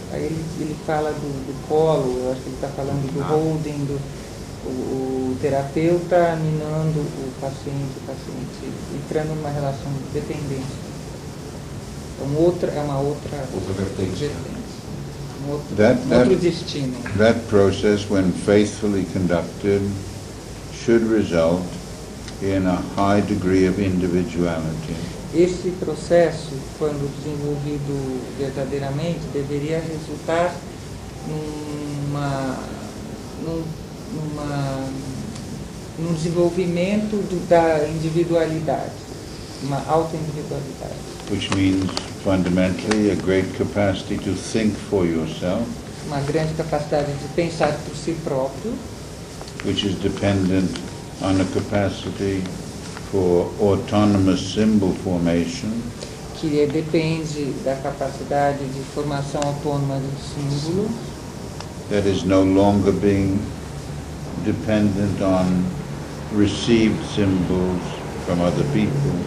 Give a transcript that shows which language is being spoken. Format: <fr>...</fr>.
<pt>Aí ele fala do polo, eu acho que ele está falando do holding, o terapeuta minando o paciente entrando numa relação de dependência. Então, é uma outra vertente. Outro destino.</pt> <en>That process, when faithfully conducted, should result in a high degree of individuality.</en> <pt>Esse processo, quando desenvolvido verdadeiramente, deveria resultar num desenvolvimento da individualidade, uma auto-individualidade.</pt> <en>Which means fundamentally a great capacity to think for yourself.</en> <pt>Uma grande capacidade de pensar por si próprio.</pt> <en>Which is dependent on a capacity for autonomous symbol formation.</en> <pt>Que depende da capacidade de formação autônoma do símbolo.</pt> <en>That is no longer being dependent on received symbols from other people.</en>